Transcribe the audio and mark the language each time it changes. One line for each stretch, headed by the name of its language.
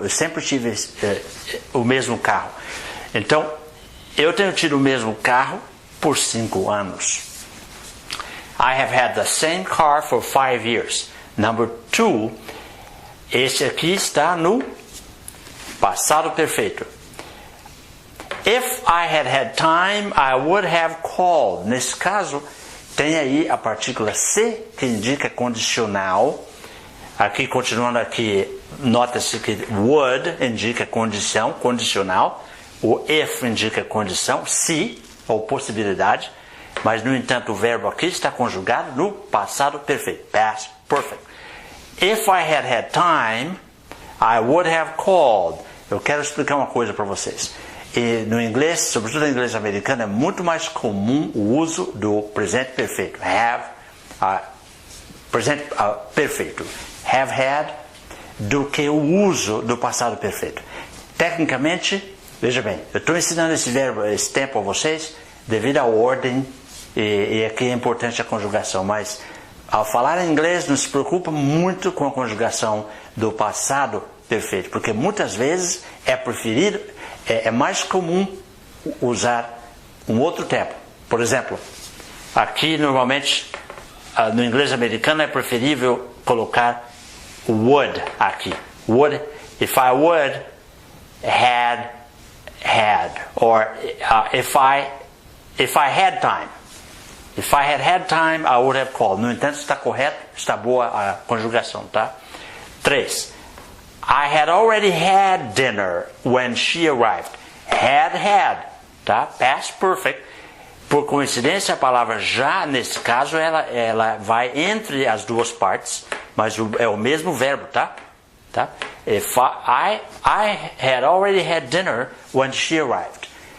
Portuguese: Eu sempre tive o mesmo carro. Então, eu tenho tido o mesmo carro por 5 anos.
English: I have had the same car for 5 years. Number 2,
Portuguese: esse aqui está no passado perfeito.
English: If I had had time, I would have called.
Portuguese: Nesse caso, tem aí a partícula se, que indica condicional. Aqui, continuando aqui, nota-se que would indica condição, condicional. O if indica condição, se, ou possibilidade. Mas, no entanto, o verbo aqui está conjugado no passado perfeito.
English: Past perfect. If I had had time, I would have called.
Portuguese: Eu quero explicar uma coisa para vocês. E no inglês, sobretudo no inglês americano, é muito mais comum o uso do presente perfeito. Have, presente perfeito. Have had, do que o uso do passado perfeito. Tecnicamente, veja bem, eu estou ensinando esse tempo a vocês devido à ordem, e aqui é importante a conjugação, mas ao falar em inglês não se preocupa muito com a conjugação do passado perfeito, porque muitas vezes é preferido, é mais comum usar um outro tempo. Por exemplo, aqui normalmente no inglês americano é preferível colocar would aqui.
English: Would, if I would, had, or if I had time. If I had time, I would have called.
Portuguese: No entanto, está correto, está boa a conjugação, tá? 3.
English: I had already had dinner when she arrived. Had, tá? Past perfect.
Portuguese: Por coincidência, a palavra já, nesse caso, ela vai entre as duas partes, mas é o mesmo verbo, tá?
English: If I had already had dinner when she arrived.